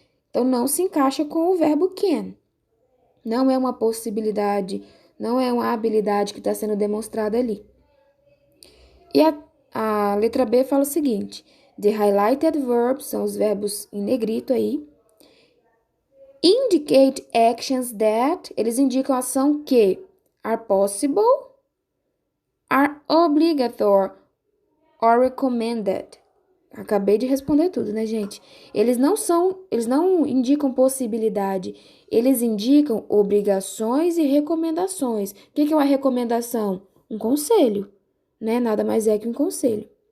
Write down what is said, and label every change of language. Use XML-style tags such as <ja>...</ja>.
<pt>Então, não se encaixa com o verbo can. Não é uma possibilidade, não é uma habilidade que está sendo demonstrada ali. E a letra B fala o seguinte:</pt> <en>the highlighted verbs,</en> <pt>são os verbos em negrito aí,</pt> <en>indicate actions that,</en> <pt>eles indicam ação que</pt> <en>are possible are obligatory or recommended.</en> <pt>Acabei de responder tudo, né, gente? Eles não indicam possibilidade, eles indicam obrigações e recomendações. O que é uma recomendação? Um conselho, né? Nada mais é que um conselho.</pt>